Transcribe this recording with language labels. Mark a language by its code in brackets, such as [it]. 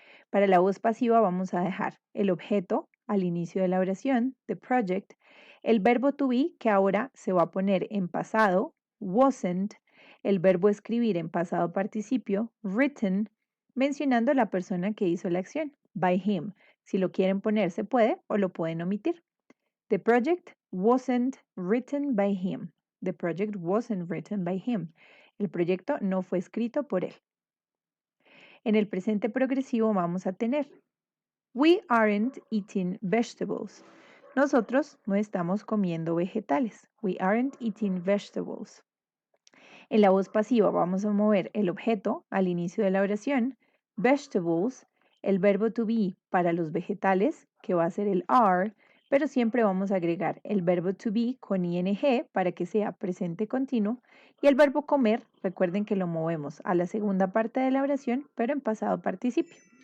[es] Para la voz pasiva vamos a dejar el objeto al inicio de la oración, [en] the project, [es] el verbo to be que ahora se va a poner en pasado, wasn't, el verbo escribir en pasado participio, written, mencionando a la persona que hizo la acción, [en] by him. [es] Si lo quieren poner se puede o lo pueden omitir. [en] The project wasn't written by him. The project wasn't written by him. [es] El proyecto no fue escrito por él. En el presente progresivo vamos a tener [en] we aren't eating vegetables. [es] Nosotros no estamos comiendo vegetales. [en] We aren't eating vegetables. [es] En la voz pasiva vamos a mover el objeto al inicio de la oración, vegetables, el verbo to be para los vegetales, que va a ser el are, pero siempre vamos a agregar el verbo to be con ing para que sea presente continuo y el verbo comer, recuerden que lo movemos a la segunda parte de la oración, pero en pasado participio.